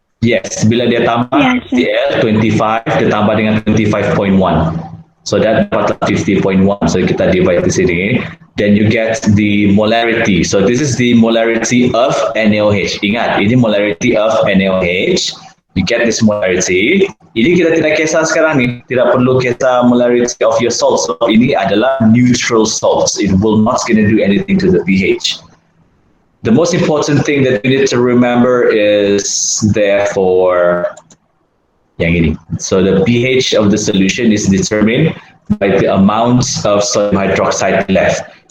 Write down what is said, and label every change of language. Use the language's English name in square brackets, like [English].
[Malay] Yes, bila dia tambah [English] Yes, sir. [Malay] CL 25 ditambah dengan 25.1. So that dapat 50.1. So kita divide di sini. [English] Then you get the molarity. So this is the molarity of NaOH. [Malay] Ingat, ini [English] molarity of NaOH. You get this molarity. [Malay] Ini kita tidak kisah sekarang ni. Tidak perlu kisah molarity of your salt. So ini adalah neutral salts. [English] It will not gonna do anything to the pH. The most important thing that you need to remember is therefore [Malay] yang ini. [English] So the pH of the solution is determined by the amounts of sodium hydroxide left.